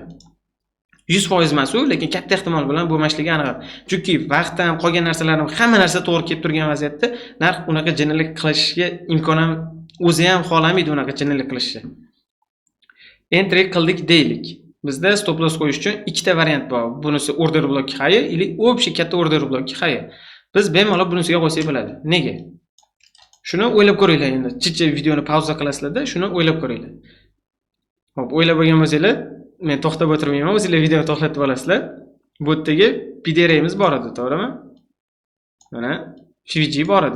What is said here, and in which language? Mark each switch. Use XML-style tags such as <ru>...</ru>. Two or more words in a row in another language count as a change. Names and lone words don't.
<uz>100% emas u, lekin katta ehtimol bilan bo'lmasligi aniq. Chunki vaqtdan qolgan narsalarning hamma narsa to'g'ri kelib turgan vaziyatda narx unaqa jinnilik qilishga imkon ham o'zi ham xohlamaydi unaqa jinnilik qilishni. Entry qildik deylik. Bizda</uz> <en>stop loss</en> <uz>qo'yish uchun ikkita variant bor. Bunisi</uz> <en>order block high</en> <uz>yoki общий katta</uz> <en>order block high.</en> <uz>Biz bemalol bunisiga qo'ysak bo'ladi. Nega? Shuni o'ylab ko'ringlar endi. Chicha videoni pauza qilasizlar-da, shuni o'ylab ko'ringlar. Xo'p, o'ylab bo'lgan bo'lsanglar, men to'xtab o'tirmayman, o'zingizlar videoni to'xtatib olasizlar. Bu yerdagi PDR'imiz bor edi, to'g'rimi? Mana FVG bor edi.</uz>